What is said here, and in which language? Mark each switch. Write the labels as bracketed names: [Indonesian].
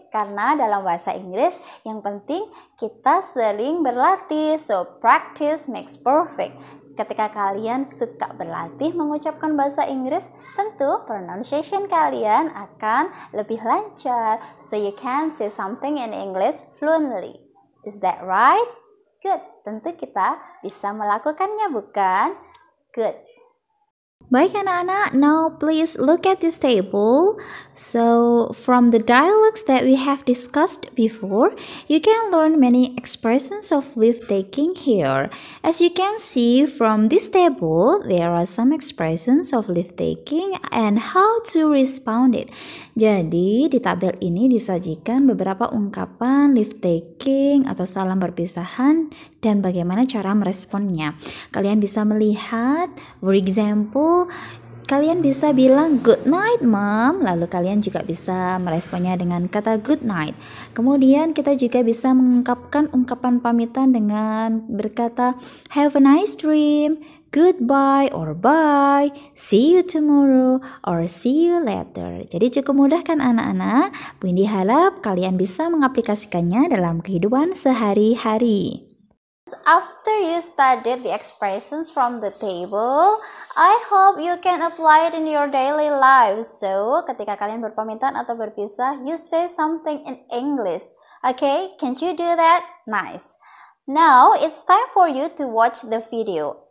[Indonesian] Karena dalam bahasa Inggris yang penting kita sering berlatih. [English] So, practice makes perfect. [Indonesian] Ketika kalian suka berlatih mengucapkan bahasa Inggris, tentu pronunciation kalian akan lebih lancar. [English] So, you can say something in English fluently. Is that right? Good. [Indonesian] Tentu kita bisa melakukannya, bukan? [English] Good. [Indonesian] Baik anak-anak, [English] now please look at this table. So, from the dialogues that we have discussed before, you can learn many expressions of leave taking here. As you can see from this table, there are some expressions of leave taking and how to respond it. [Indonesian] Jadi, di tabel ini disajikan beberapa ungkapan leave taking atau salam perpisahan dan bagaimana cara meresponnya. Kalian bisa melihat, [English] for example, [Indonesian] kalian bisa bilang [English] good night mom, [Indonesian] lalu kalian juga bisa meresponnya dengan kata good night. Kemudian kita juga bisa mengungkapkan ungkapan pamitan dengan berkata [English] have a nice dream, goodbye or bye, see you tomorrow or see you later. [Indonesian] Jadi cukup mudah kan anak-anak? Bu Indi harap kalian bisa mengaplikasikannya dalam kehidupan sehari-hari. [English] After you studied the expressions from the table, I hope you can apply it in your daily life. So, [Indonesian] ketika kalian berpamitan atau berpisah, [English] you say something in English. Okay, can you do that? Nice. Now, it's time for you to watch the video.